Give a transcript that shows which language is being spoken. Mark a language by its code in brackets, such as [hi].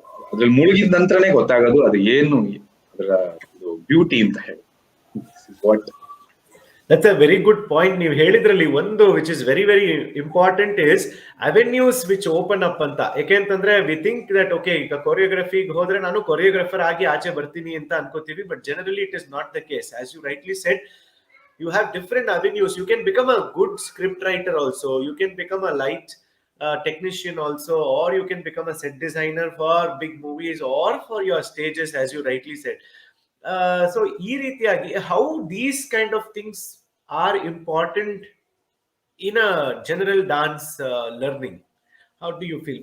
[kn] ಅದ್ರಲ್ಲಿ ಮುಳುಗಿದ ನಂತರನೇ ಗೊತ್ತಾಗೋದು ಅದು ಏನು ಅದರ ಬ್ಯೂಟಿ ಅಂತ ಹೇಳಿ. [en] What? That's a very good point. [kn] ನೀವು ಹೇಳಿದ್ರಲ್ಲಿ ಒಂದು [en] which is very very important is avenues which open up ಅಂತ. [kn] ಯಾಕೆಂತಂದ್ರೆ [en] we think that okay [kn] ಈಗ ಕೊರಿಯೋಗ್ರಫಿಗೆ ಹೋದ್ರೆ ನಾನು ಕೊರಿಯೋಗ್ರಾಫರ್ ಆಗಿ ಆಚೆ ಬರ್ತೀನಿ ಅಂತ ಅನ್ಕೋತೀವಿ, [en] but generally it is not the case. As you rightly said, you have different avenues. You can become a good script writer also, you can become a light technician also, or you can become a set designer for big movies or for your stages, as you rightly said. So [kn] ee ರೀತಿಯಾಗಿ [en] how these kind of things are important in a general dance learning. How do you feel?